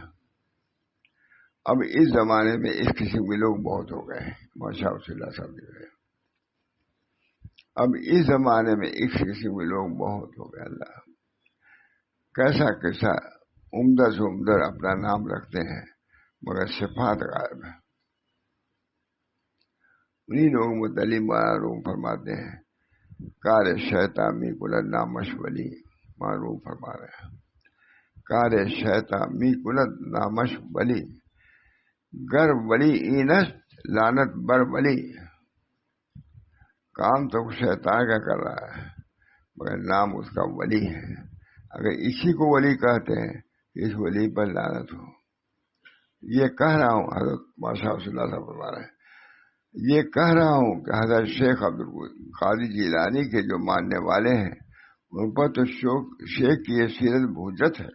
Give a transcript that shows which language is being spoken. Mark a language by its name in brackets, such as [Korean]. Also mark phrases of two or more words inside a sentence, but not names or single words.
[Urdu] اب اس زمانے میں اس قسم کے لوگ بہت ہو گئے ہیں، [Arabic] ماشاء اللہ [Urdu] صاحب نے، اب اس زمانے میں اس قسم کے لوگ بہت ہو گئے۔ اللہ کیسا عمدہ سے عمدہ اپنا نام رکھتے ہیں مگر صفات غائب ہے۔ انہیں لوگ متعلق معروف فرماتے ہیں، [Persian] کار شیطان می کلت نامش ولی، [Urdu] معروف فرما رہے ہیں [Persian] کار شیطان می کلت نامش ولی، گر ولی اینست لعنت بر ولی، [Urdu] کام تو شیطان کا کر رہا ہے مگر نام اس کا ولی ہے. اگر اسی کو ولی کہتے ہیں اس ولی پر لعنت ہو. یہ کہہ رہا ہوں، حضرت [Arabic] ماشاء اللہ [Urdu] صاحب فرما رہے ہیں، یہ کہہ رہا ہوں کہ حضرت شیخ عبد القادر جیلانی کے جو ماننے والے ہیں ان پر تو شیخ کی یہ سیرت حجت ہے.